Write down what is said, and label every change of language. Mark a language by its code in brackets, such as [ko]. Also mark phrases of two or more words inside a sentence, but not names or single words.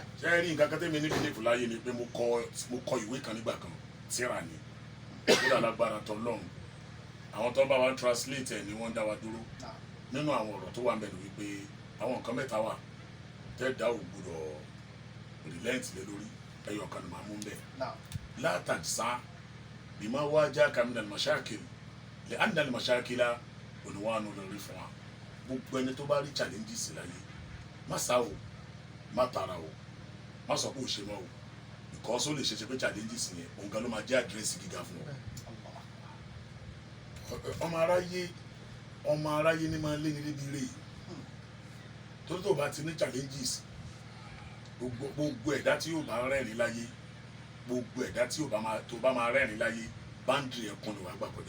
[yo] ṣé ẹ rí nǹkan kan tẹ́mi ní bílífù láyé ni pé mo kọ ìwé kan nígbà kan tíra ni kódà lágbára tó lọ́hùn àwọn tó ń bá wa translate ẹ̀ ni wọ́n ń dá wa dúró nínú àwọn ọ̀rọ̀ tó wà ń bẹ̀ ni wípé àwọn nǹkan mẹ́ta wà tẹ́ẹ̀dá ò gbọdọ̀ relent lé lórí ẹyọ kan ni màá mú bẹ́ẹ̀. [ar] لا تجزع بما واجهك من المشاكل لأن المشاكل عنوان للرفعة [yo] gbogbo ẹni tó bá rí challenges láyé má sá o má tara o má sọ pé o ṣe mọ́ o because ó lè ṣe pé challenges yẹn òun gan ló máa jẹ́ àdírẹ́sì gíga fún ọ. ọmọ aráyé ni máa lé ní níbi rè torí tó bá ti ní challenges gbogbo ẹ̀dá tí yóò bá rẹ́rìn láyé gbogbo ẹ̀dá tí tó bá máa rẹ́rìn láyé báńdìrì ẹkún ló wà gbà kọjá.